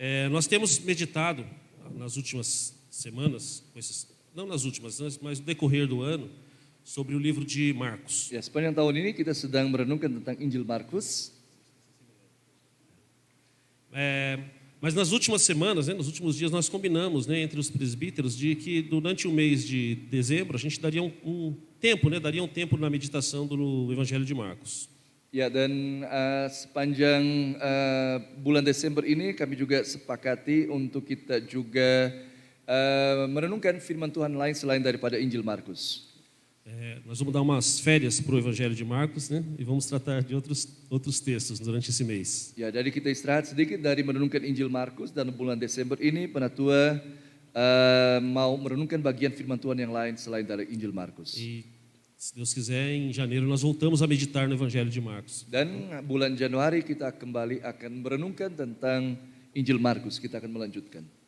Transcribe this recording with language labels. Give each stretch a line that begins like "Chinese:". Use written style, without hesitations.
Portuguese: Nós temos meditado nas últimas semanas, não nas últimas, mas no decorrer do ano, sobre o livro de Marcos.
Indonesian: Ya, sepanjang tahun ini kita sedang merenungkan tentang Injil Markus.
Portuguese: Mas nas últimas semanas, nos últimos dias, nós combinamos, entre os presbíteros de que durante o mês de dezembro a gente daria um tempo na meditação do Evangelho de Marcos.
Indonesian: Ya, dan sepanjang bulan Desember ini kami juga sepakati untuk kita juga merenungkan firman Tuhan lain selain daripada Injil Markus.
Portuguese: Nós vamos dar umas férias para o Evangelho de Marcos, e vamos tratar de outros textos durante esse mês.
Indonesian: Ya, jadi kita istirahat sedikit dari merenungkan Injil Markus dan bulan Desember ini Penatua mau merenungkan bagian firman Tuhan yang lain selain dari Injil Markus.
Portuguese: E se Deus quiser, em janeiro nós voltamos a meditar no Evangelho de Marcos.
Indonesian: Dan bulan Januari kita kembali akan merenungkan tentang Injil Markus, kita akan melanjutkan.